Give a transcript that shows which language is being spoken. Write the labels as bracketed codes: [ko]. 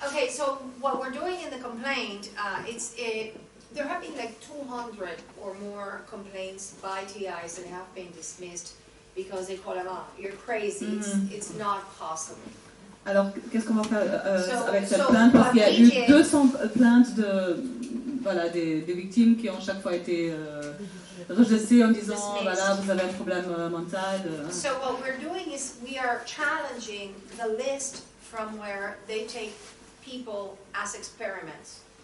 [en] So what we're doing in the complaint, there have been like 200 or more complaints by TIs that have been dismissed because they call them out. You're crazy. It's not possible. [fr] Alors, qu'est-ce qu'on va faire avec cette plainte? Parce qu'il y a eu 200 plaintes des victimes qui ont chaque fois été rejetées en disant voilà, vous avez un problème mental. [en] So what we're doing is we are challenging the list from where they take people as experiments.